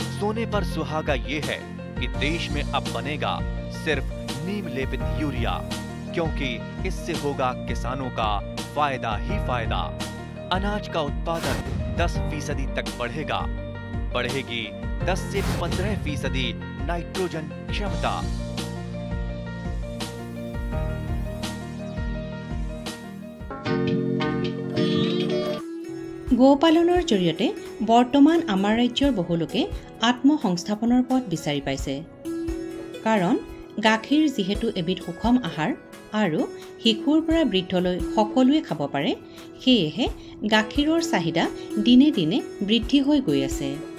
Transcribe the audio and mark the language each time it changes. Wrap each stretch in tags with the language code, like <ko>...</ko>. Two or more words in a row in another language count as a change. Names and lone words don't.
<hi>सोने पर सुहागा ये है कि देश में अब बनेगा सिर्फ नीम लेपित यूरिया, क्योंकि इससे होगा किसानों का फायदा ही फायदा। अनाज का उत्पादन 10% तक बढ़ेगा। बढ़ेगी 10 से 15% नाइट्रोजन क्षमता।</hi> <as>গোপালনৰ জৰিয়তে বৰ্তমান আমাৰ ৰাজ্যৰ বহু লোকে আত্মসংস্থাপনৰ পথ বিচাৰি পাইছে। কাৰণ গাখীৰ যিহেতু এবিধ সুষম আহাৰ আৰু শিশুৰ পৰা বৃদ্ধলৈ সকলোৱে খাব পাৰে, সেয়েহে গাখীৰৰ চাহিদা দিনে দিনে বৃদ্ধি হৈ গৈ আছে।</as>